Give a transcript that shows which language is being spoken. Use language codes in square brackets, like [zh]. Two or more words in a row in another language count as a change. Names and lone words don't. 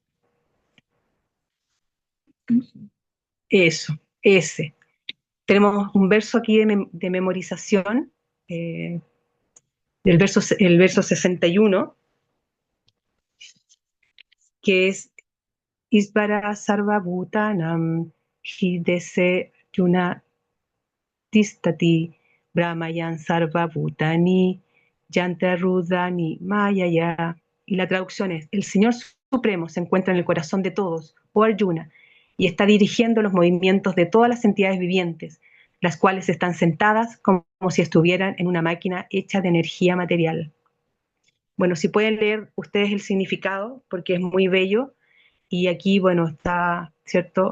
[es] Eso, ese. Tenemos un verso aquí de memorización, el verso 61, que es [sa] Isvara Sarva Bhutanam Hidese Yuna Tistati Brahmayan Sarva Bhutani Yantarudani Mayaya. [es] Y la traducción es: el Señor Supremo se encuentra en el corazón de todos, oh Arjuna, y está dirigiendo los movimientos de todas las entidades vivientes, las cuales están sentadas como si estuvieran en una máquina hecha de energía material. Bueno, si pueden leer ustedes el significado, porque es muy bello, y aquí, bueno, está, ¿cierto?